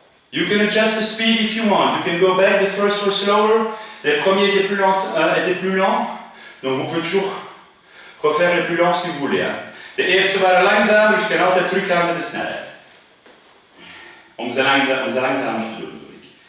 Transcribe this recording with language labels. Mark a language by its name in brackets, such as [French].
[English] You can adjust the speed if you want. You can go back. The first was slower. [French] Les premiers étaient plus lents. Donc vous pouvez toujours refaire les plus lents si vous voulez. Hein. [Dutch] De eerste waren langzaam, dus je kan altijd teruggaan met de snelheid. Om ze langzamer te doen, bedoel ik.